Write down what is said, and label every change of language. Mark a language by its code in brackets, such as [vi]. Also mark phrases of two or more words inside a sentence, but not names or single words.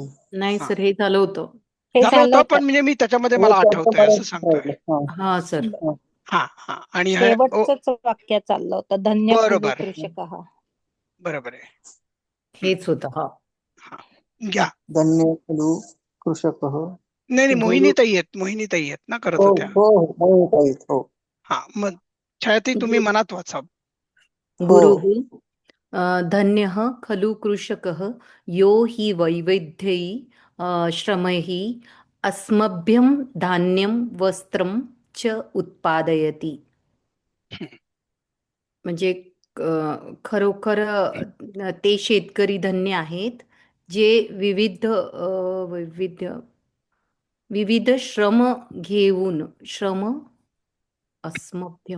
[mr] नाही हा, सर, हे झालं होतं. हे झालं झालं होतं, होतं. पण म्हणजे मी त्याच्यामध्ये हे मला त्याचं आठवतंय मला असं सांगतोय. राहिलं. हा. हा सर. हा. हा हा, आणि ओ, शेवटचंच वाक्य चाललं होतं. [sa] धन्य खलु [mr] बरोबर [sa] कृषकः. [mr] बरोबर आहे. हं, हेच होतं. हा. हा, घ्या. [sa] धन्य खलु कृषकः. [mr] नाही नाही, गुरु. मोहिनी ताई आहेत ना करत हो होत्या. हो हो काहीच हो. हा, मग छायाताई तुम्ही गुरु. मनात वाचा. हो. [sa] गुरुः धन्यः खलु कृषकः यो हि वैविध्यै श्रमैः अस्मभ्यं धान्यं वस्त्रं च उत्पादयति. [mr] म्हणजे खरोखर ते शेतकरी धन्य आहेत जे विविध विविध श्रम घेऊन अस्मभ्यम